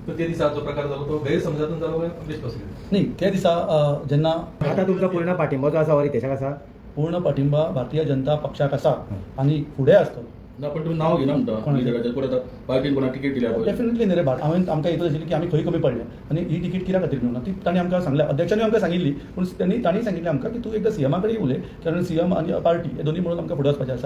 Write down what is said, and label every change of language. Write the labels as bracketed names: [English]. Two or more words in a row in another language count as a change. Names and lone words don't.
[Konkani] तर ते दिसा जो प्रकार झाला तो गैरसमजातून झाला काय विश्वास नाही त्या दिसा जेन्ना आता तुमचा पूर्ण पाठिंबा जो आसा हो रितेशाक आसा पूर्ण पाठिंबा भारतीय जनता पक्षाक आसा आणि फुडें आसतलो. ना पण तुम्ही नाव घेना म्हणता लिडराचेर पण आता पार्टीन कोणाक तिकेट दिल्या पळय डेफिनेटली न्ही रे भाट हांवें आमकां येतच आशिल्ली की आमी खंय कमी पडले आनी ही तिकीट कित्याक खातीर मेळूना ती तांणी आमकां सांगल्या अध्यक्षांनी आमकां सांगिल्ली पूण तांणी सांगिल्लें आमकां की तूं एकदां सीएमा कडेन उलय कारण सीएम आनी पार्टी हे दोनी म्हणून आमकां फुडें वचपाचें आसा.